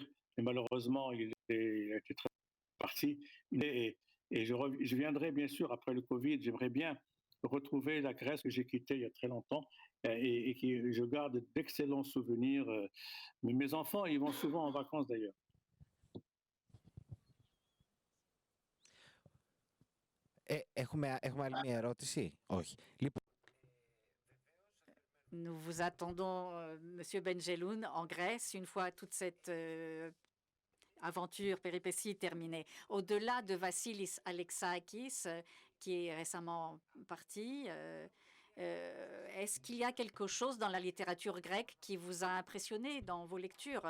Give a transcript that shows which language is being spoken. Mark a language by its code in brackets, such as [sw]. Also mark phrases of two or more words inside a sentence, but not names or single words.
[fr] Et malheureusement, il était très parti. Et je viendrai bien sûr après le Covid. J'aimerais bien retrouver la Grèce que j'ai quittée il y a très longtemps et que je garde d'excellents souvenirs. Mais mes enfants, ils vont souvent en vacances d'ailleurs. [el] Έχουμε άλλη μια ερώτηση? Όχι. Λοιπόν, [fr] Nous vous attendons, Monsieur Benjeloun, en Grèce, une fois toute cette aventure, péripétie terminée. Au-delà de Vassilis Alexakis, qui est récemment parti, est-ce qu'il y a quelque chose dans la littérature grecque qui vous a impressionné dans vos lectures?